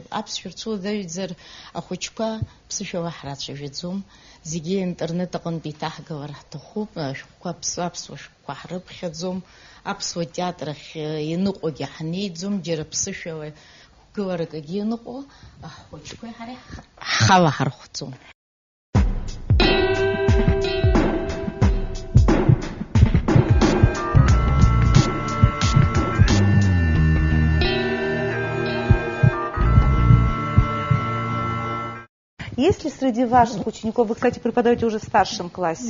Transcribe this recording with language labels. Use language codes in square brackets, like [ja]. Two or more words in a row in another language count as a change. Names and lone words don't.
[ab] Аԥсшәа рцәуадаҩӡар ахәыҷқәа ԥсышәала ҳрацәажәаӡом. Зегьы интернет аҟынтә иҭаҳгалар ҳҭахуп, ашәҟәқәа аԥсуа шәҟәқәа ҳрыԥхьаӡом, аԥсуа театр ахь иныҟәогьы ҳнеиӡом, џьара ԥсышәала гыларакгьы иныҟәо, ахәыҷқәа ҳареи ҳхала ҳархәӡом. [ru] Есть ли среди ваших учеников, вы, кстати, преподаете уже в старшем классе,